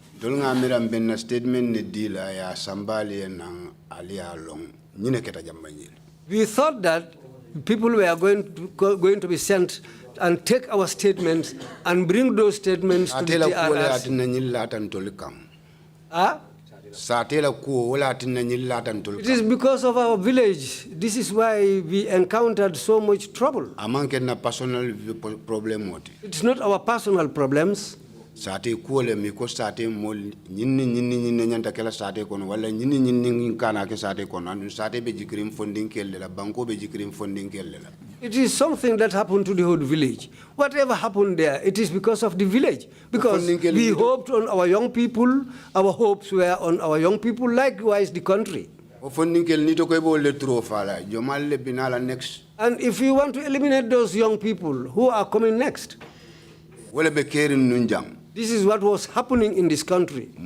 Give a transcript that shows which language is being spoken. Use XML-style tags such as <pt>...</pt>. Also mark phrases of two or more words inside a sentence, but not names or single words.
<en>We thought that people were going to be sent and take our statements and bring those statements to the TRRC. It is because of our village. This is why we encountered so much trouble. It's not our personal problems.</en> <man>Sate kuole miko sate mol nyinni nyanta kala sate kono wala nyinni kana ke sate kono andu sate be jikrim funding kellela banko be jikrim funding kellela.</man> <en>It is something that happened to the whole village. Whatever happened there, it is because of the village. Because we hoped on our young people, our hopes were on our young people, likewise the country. And if you want to eliminate those young people who are coming next, this is what was happening in this country.</en>